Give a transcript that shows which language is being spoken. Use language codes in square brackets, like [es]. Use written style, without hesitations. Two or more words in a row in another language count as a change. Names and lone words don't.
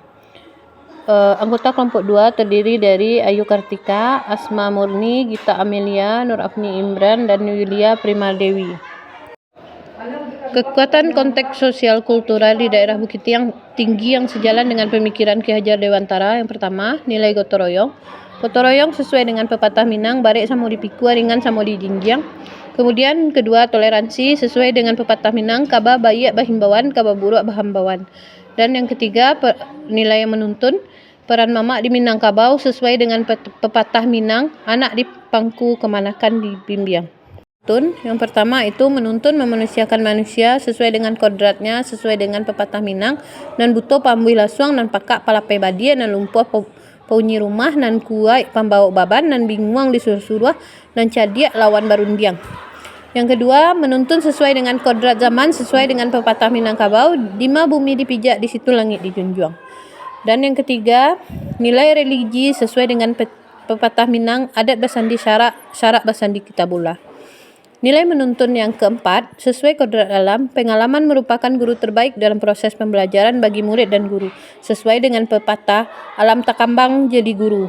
[id] Anggota kelompok 2 terdiri dari Ayu Kartika, Asma Murni, Gita Amelia, Nur Afni Imran, dan Yulia Primadewi. Kekuatan konteks sosial kultural di daerah Bukit Tinggi yang sejalan dengan pemikiran Ki Hajar Dewantara. Yang pertama, nilai gotong royong. Gotong royong sesuai dengan pepatah Minang, [min] barek samo dipikul, ringan samo dijinjang. [id] Kemudian kedua, toleransi sesuai dengan pepatah Minang, [min] kaba bayi bahimbauan, kaba buruk bahambauan. [id] Dan yang ketiga, nilai yang menuntun. Peran mamak di Minangkabau sesuai dengan pepatah Minang, [min] anak di pangku kemanakan di bimbing. [id] Yang pertama itu menuntun memanusiakan manusia sesuai dengan kodratnya, sesuai dengan pepatah Minang, [min] nan buto pambui lasuang nan pakak palapai badia nan lumpuh paunyi rumah nan kuai pambau baban nan binguang di suruh-suruh nan cadiak lawan barundiang. [id] Yang kedua, menuntun sesuai dengan kodrat zaman, sesuai dengan pepatah Minangkabau, [min] dima bumi dipijak di situ langit dijunjung. [id] Dan yang ketiga, nilai religi sesuai dengan pepatah Minang, adat bersandi syarak bersandi kitabullah. Nilai menuntun yang keempat, sesuai kodrat alam, pengalaman merupakan guru terbaik dalam proses pembelajaran bagi murid dan guru, sesuai dengan pepatah [min] alam takambang jadi guru.